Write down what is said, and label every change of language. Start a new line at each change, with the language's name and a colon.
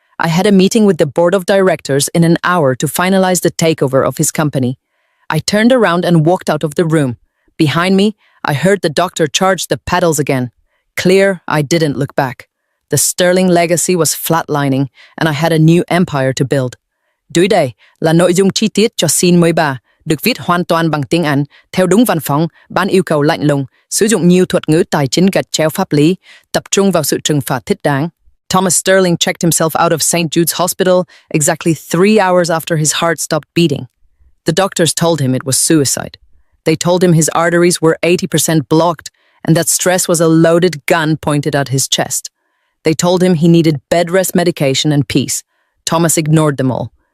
English: I had a meeting with the board of directors in an hour to finalize the takeover of his company. I turned around and walked out of the room. Behind me, I heard the doctor charge the pedals again. Clear, I didn't look back. The Sterling legacy was flatlining, and I had a new empire to build.
Vietnamese: Dưới đây là nội dung chi tiết cho Scene 13, được viết hoàn toàn bằng tiếng Anh, theo đúng văn phòng, ban yêu cầu lạnh lùng, sử dụng nhiều thuật ngữ tài chính gạch chéo pháp lý, tập trung vào sự trừng phạt thích đáng.
English: Thomas Sterling checked himself out of St. Jude's Hospital exactly 3 hours after his heart stopped beating. The doctors told him it was suicide. They told him his arteries were 80% blocked and that stress was a loaded gun pointed at his chest. They told him he needed bed rest medication and peace. Thomas ignored them all.